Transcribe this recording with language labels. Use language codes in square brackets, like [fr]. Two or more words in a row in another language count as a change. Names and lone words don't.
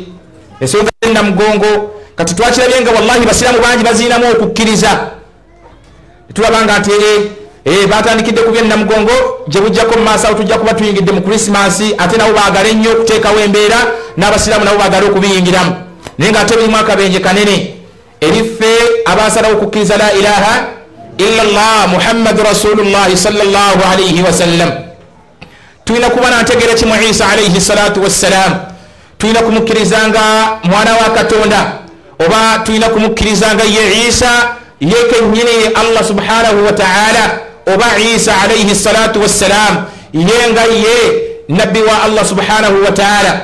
[lg] Ensonga ennamugongo kati twakirabye nga wallahi basiraamu bangi baziinamu okukkiriza. Tulaba nga nti batandikidde ku byennamugongo gye bujjako mu maaso awo tujja kuba tuyingidde mu Krismasi, ate nabo baagale nnyo okuteekawo embeera n'abasiraamu nabo baagale okubiyingiramu. Naye nga ate birimu akabenje kanene eriffe abasalawo okukkiriza [ar] لا إله إلا الله محمد رسول الله صلى الله عليه وسلم. [lg] Tulina kuba nantegeera kimu Isa [ar] عليه الصلاة والسلام. [lg] Tulina kumukkiriza nga mwana wa Katonda, oba tulina kumukkiriza nga ye Isa yekennyini [ar] الله سبحانه وتعالى, [lg] oba Isa [ar] عليه الصلاة والسلام [lg] yenga ye nabbi wa [ar] الله سبحانه وتعالى.